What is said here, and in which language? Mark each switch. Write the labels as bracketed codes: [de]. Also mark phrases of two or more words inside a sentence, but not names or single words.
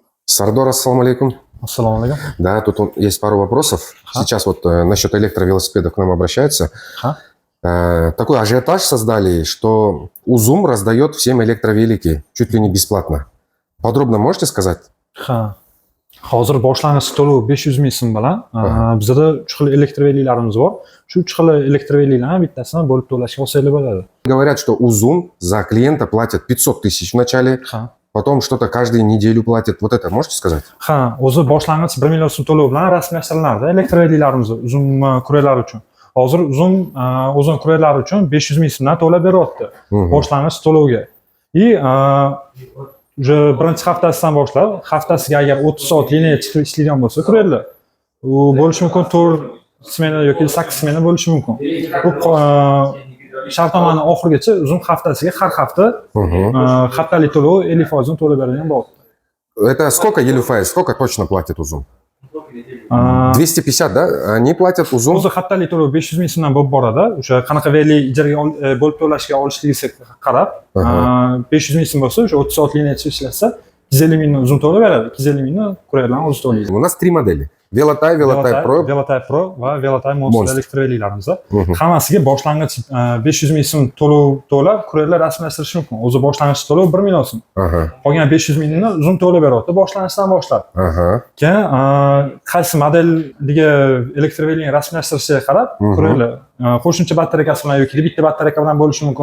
[ru] Сардор, ассаламу алейкум. Ассаламу алейкум. Да, тут есть пару вопросов. Сейчас вот насчет электровелосипедов к нам обращаются. Такой ажиотаж создали, что Узум раздает всем электровелики чуть ли не бесплатно. Подробно можете сказать? [uz] Hozir boshlang'ich to'lov 500 ming so'm bilan bizda 3 xil elektroveliklarimiz bor. Shu 3 xil elektroveliklarni bittasini bo'lib to'lashga olsangiz bo'ladi. [ru] Говорят, что Узум за клиента платит 500 тысяч в начале, потом что-то каждую неделю платит. Вот это можете сказать? [uz] O'zi boshlang'ich 1 million so'm to'lov bilan rasmiylashtiriladi elektroveliklarimiz Uzum kurerlar uchun. Hozir Uzum o'zini kurerlari uchun 500 ming so'mdan to'lab beryapti boshlang'ich to'lovga. Уже birinchi haftasidan boshlab haftasiga agar 30 soat liniya chiqib ishlaydigan bo'lsa kurerlar, u bo'lishi mumkin 4 smena yoki 8 smena bo'lishi mumkin. Bu shartnomaning oxirigacha Uzum haftasiga har hafta haftalik to'lov 50% to'lab beradigan bo'lyapti. [ru] Это сколько Елюфай, сколько точно платит Узум? 250, да? Они платят Узум. [uz] O'zi haftalik to'lov 500 ming so'mdan bo'lib boradi. O'sha qanaqa veli ijaraga bo'lib to'lashga olishligiga qarab 500 ming so'm bo'lsa, o'sha 30 soat liniya ishlasa 250 mingni Uzum to'lab beradi. 250 mingni kurerlarni o'zi to'laydi. [ru] У нас три модели. Velotai, Velotai Pro. [uz] Velotai Pro va Velotai Monster elektroveliklarimiz. Hammasiga boshlang'ich 500 ming so'm to'lab kurerlar rasmiylashtirish mumkin. O'zi boshlang'ich to'lov 1 million so'm. Qolgan 500 mingni Uzum to'lab beryapti boshlang'ichdan boshlab. Keyin qaysi modelga elektrovelikni rasmiylashtirishiga qarab kurerlar qo'shimcha batareyasi bilan yoki bitta batareyka bilan bo'lishi mumkin.